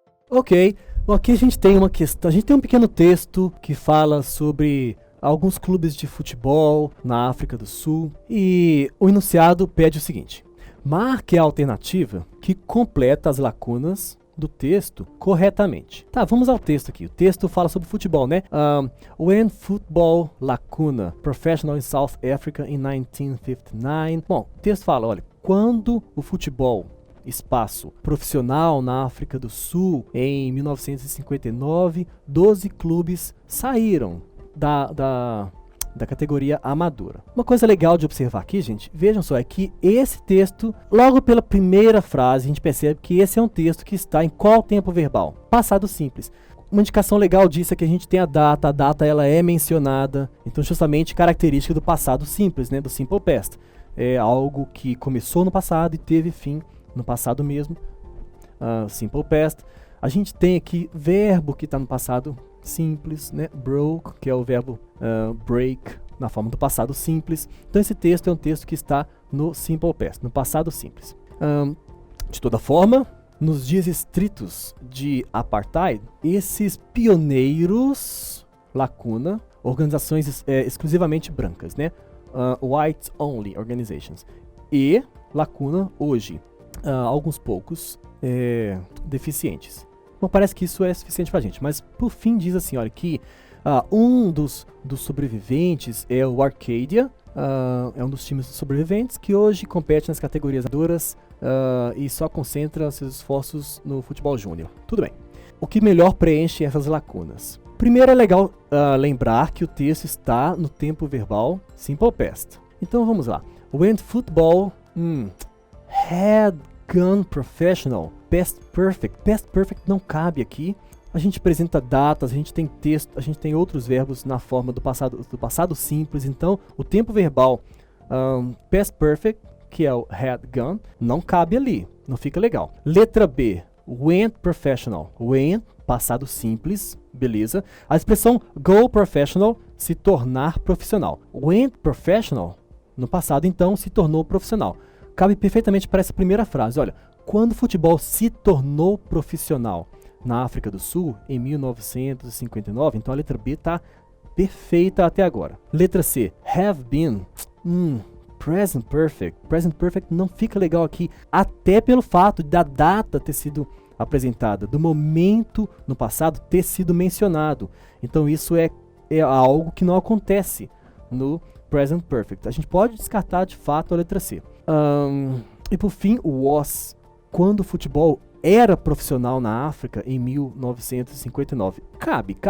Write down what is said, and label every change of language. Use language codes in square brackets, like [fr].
[pt] Ok, bom, aqui a gente tem uma questão, a gente tem um pequeno texto que fala sobre alguns clubes de futebol na África do Sul e o enunciado pede o seguinte: marque a alternativa que completa as lacunas do texto corretamente. Tá, vamos ao texto aqui. O texto fala sobre futebol, né? [en] When football lacuna professional in South Africa in 1959. [pt] Bom, o texto fala, olha, quando o futebol espaço profissional na África do Sul em 1959, 12 clubes saíram da categoria amadora. Uma coisa legal de observar aqui, gente, vejam só, é que esse texto, logo pela primeira frase, a gente percebe que esse é um texto que está em qual tempo verbal? Passado simples. Uma indicação legal disso é que a gente tem a data ela é mencionada, então justamente característica do passado simples, né, do simple past. É algo que começou no passado e teve fim no passado mesmo, simple past. A gente tem aqui verbo que está no passado simples, né? Broke, que é o verbo break, na forma do passado simples. Então esse texto é um texto que está no simple past, no passado simples. De toda forma, nos dias estritos de apartheid, esses pioneiros, lacuna, organizações exclusivamente brancas, né? [en] White only organizations. [pt] E, lacuna, hoje, alguns poucos deficientes. Bom, parece que isso é suficiente pra gente, mas por fim diz assim, olha, que um dos sobreviventes é o Arcadia, é um dos times sobreviventes que hoje compete nas categorias amadoras e só concentra seus esforços no futebol júnior. Tudo bem. O que melhor preenche essas lacunas? Primeiro é legal lembrar que o texto está no tempo verbal simple past. Então vamos lá. [en] When football had gone professional, past perfect. [pt] Past perfect não cabe aqui. A gente apresenta datas, a gente tem texto, a gente tem outros verbos na forma do passado simples. Então, o tempo verbal past perfect, que é o [en] had gone, [pt] não cabe ali. Não fica legal. Letra B, [en] went professional. [pt] Went, passado simples, beleza. A expressão go professional, se tornar profissional. [en] Went professional, [pt] no passado, então, se tornou profissional. Cabe perfeitamente para essa primeira frase. Olha, quando o futebol se tornou profissional na África do Sul, em 1959, então a letra B está perfeita até agora. Letra C, [en] have been, [pt] present perfect. Present perfect não fica legal aqui, até pelo fato da data ter sido apresentada, do momento no passado ter sido mencionado. Então isso é algo que não acontece no present perfect. A gente pode descartar de fato a letra C. E por fim, o was, quando o futebol era profissional na África em 1959. Cabe.